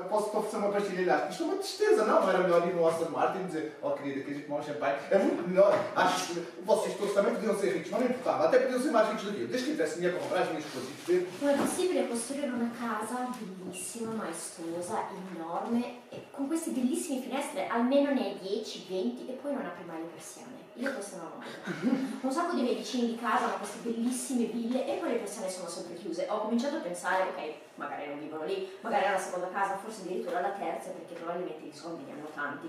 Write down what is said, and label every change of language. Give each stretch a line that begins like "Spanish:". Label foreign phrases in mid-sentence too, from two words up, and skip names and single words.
Portuguese: Posso oferecer uma pastilha elástica? Isto é uma tristeza, não era melhor ir no Aston Martin e dizer, oh querida, queres tomar um champanhe? É muito melhor. Acho que vocês todos também podiam ser ricos, não me importava, até podiam ser mais ricos do que eu. Desde que tivesse dinheiro para comprar as minhas coisas e ver.
Italian: Come è possibile costruire una casa bellissima, maestosa, enorme, e con queste bellissime finestre, almeno ne hai 10, 20 e poi non apri mai le persiane? Io questo non ho mai. Un sacco di miei vicini di casa hanno queste bellissime ville e poi le persiane sono sempre chiuse. Ho cominciato a pensare, ok, magari non vivono lì, magari è una seconda casa, forse addirittura la terza, perché probabilmente i soldi ne hanno tanti.